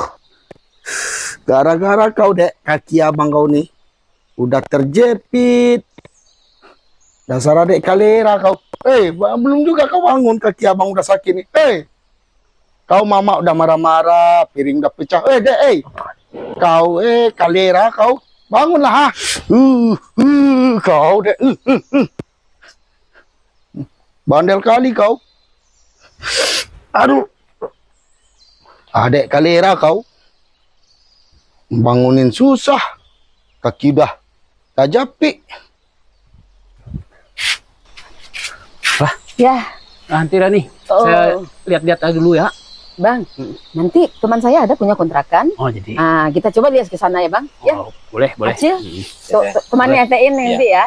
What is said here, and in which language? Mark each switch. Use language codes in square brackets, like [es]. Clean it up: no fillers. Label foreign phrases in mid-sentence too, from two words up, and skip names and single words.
[id] Gara-gara kau, Dek, kaki abang kau nih udah terjepit. Dasar adek kalera kau. Belum juga kau bangun, kaki abang udah sakit nih. Kau mama udah marah-marah, piring udah pecah. Dek, kau kalera kau. Bangunlah, ha. Kau, Dek. Bandel kali kau. Aduh. Adek kalera kau. Bangunin susah. Kaki udah tajapik. Ya, nanti nih. Oh. Saya lihat-lihat aja dulu ya. bang. Nanti teman saya ada punya kontrakan. Oh, jadi. Nah, kita coba lihat ke sana ya, bang. Ya, Oh, boleh. Acil. Temannya Etein nanti ya.